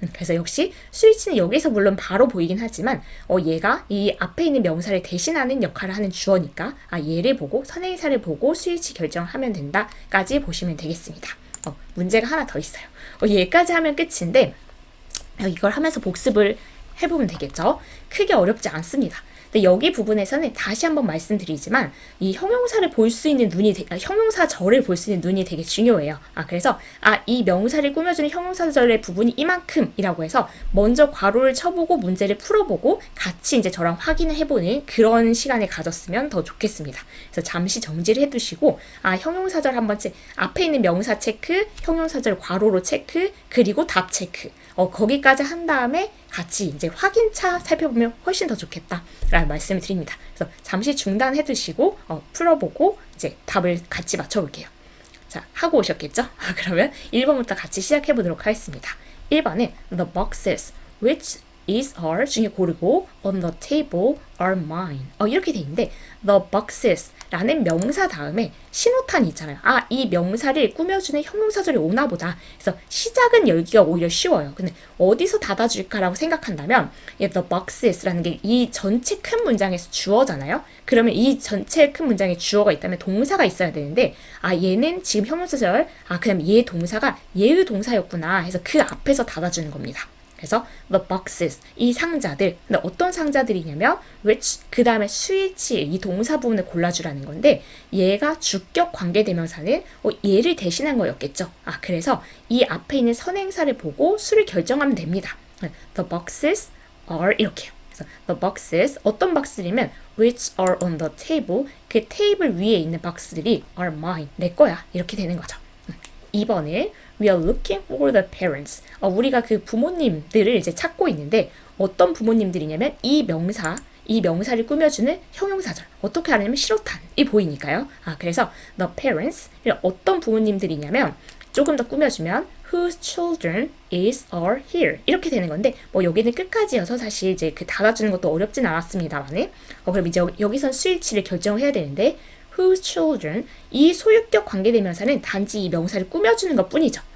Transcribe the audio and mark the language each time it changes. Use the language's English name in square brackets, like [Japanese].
[Korean] 그래서 역시 스위치는 여기서 물론 바로 보이긴 하지만 얘가 이 앞에 있는 명사를 대신하는 역할을 하는 주어니까 얘를 보고 선행사를 보고 스위치 결정하면 된다까지 보시면 되겠습니다. 문제가 하나 더 있어요. 얘까지 하면 끝인데 이걸 하면서 복습을 해보면 되겠죠. 크게 어렵지 않습니다. 근데 여기 부분에서는 다시 한번 말씀드리지만 이 형용사를 볼 수 있는 형용사절을 볼 수 있는 눈이 되게 중요해요. 그래서 이 명사를 꾸며주는 형용사절의 부분이 이만큼이라고 해서 먼저 괄호를 쳐보고 문제를 풀어보고 같이 이제 저랑 확인을 해보는 그런 시간을 가졌으면 더 좋겠습니다. 그래서 잠시 정지를 해두시고 형용사절 한번 앞에 있는 명사 체크, 형용사절 괄호로 체크, 그리고 답 체크 거기까지 한 다음에 같이 이제 확인차 살펴보면 훨씬 더 좋겠다라는 말씀을 드립니다. 그래서 잠시 중단해 두시고 풀어보고 이제 답을 같이 맞춰볼게요. 자, 하고 오셨겠죠? 그러면 1번부터 같이 시작해 보도록 하겠습니다. 1번은 [English] the boxes which is are [Korean] 중에 고르고 [English] on the table are mine. [Korean] 이렇게 돼 있는데 the boxes 라는 명사 다음에 신호탄이 있잖아요. 이 명사를 꾸며주는 형용사절이 오나 보다. 그래서 시작은 열기가 오히려 쉬워요. 근데 어디서 닫아줄까라고 생각한다면 the boxes라는 게 이 전체 큰 문장에서 주어잖아요. 그러면 이 전체 큰 문장에 주어가 있다면 동사가 있어야 되는데 얘는 지금 형용사절 그럼 얘 동사가 얘의 동사였구나 해서 그 앞에서 닫아주는 겁니다. 그래서 the boxes, 이 상자들. 근데 어떤 상자들이냐면 which, 그 다음에 switch, 이 동사 부분을 골라주라는 건데 얘가 주격 관계대명사는 얘를 대신한 거였겠죠. 그래서 이 앞에 있는 선행사를 보고 수를 결정하면 됩니다. [English] The boxes are [Korean] 이렇게요. 그래서 the boxes, 어떤 박스들이면 [English] which are on the table, [Korean] 그 테이블 위에 있는 박스들이 [English] are mine, [Korean] 내 거야. 이렇게 되는 거죠. 2번은 [English] we are looking for the parents. [Korean] 우리가 그 부모님들을 이제 찾고 있는데 어떤 부모님들이냐면 이 명사를 꾸며주는 형용사절. 어떻게 하냐면 신호탄이 보이니까요. 그래서 the parents, 어떤 부모님들이냐면 조금 더 꾸며주면 [English] whose children is are here [Korean] 이렇게 되는 건데 여기는 끝까지여서 사실 이제 그 달아주는 것도 어렵진 않았습니다만은 그럼 이제 여기선 스위치를 결정을 해야 되는데 whose children, 이 소유격 관계대명사는 단지 이 명사를 꾸며주는 것 뿐이죠.